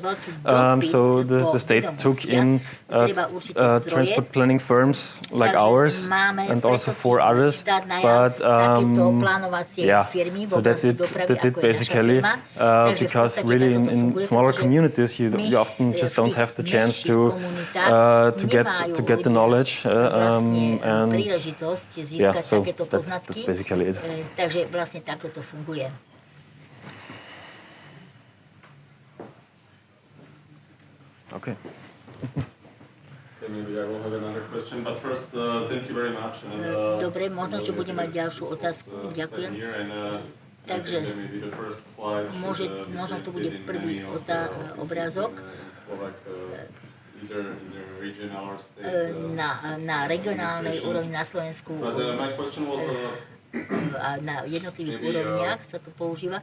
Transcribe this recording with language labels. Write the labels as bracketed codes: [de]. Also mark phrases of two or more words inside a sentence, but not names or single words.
[en] So the state took in transport planning firms like ours and also 4 others, but yeah, so that's it basically, because really in smaller communities you often just don't have the chance to get the knowledge, and yeah, so that's basically it. [sk] Takže vlastne takto to funguje. [en] Okay. Maybe I will have another question, but first, thank you very much. [sk] Dobre, možno, že budem mať ďalšiu otázku. Ďakujem. Takže možno tu bude prvý obrázok na regionálnej úrovni na Slovensku a na jednotlivých úrovniach sa to používa.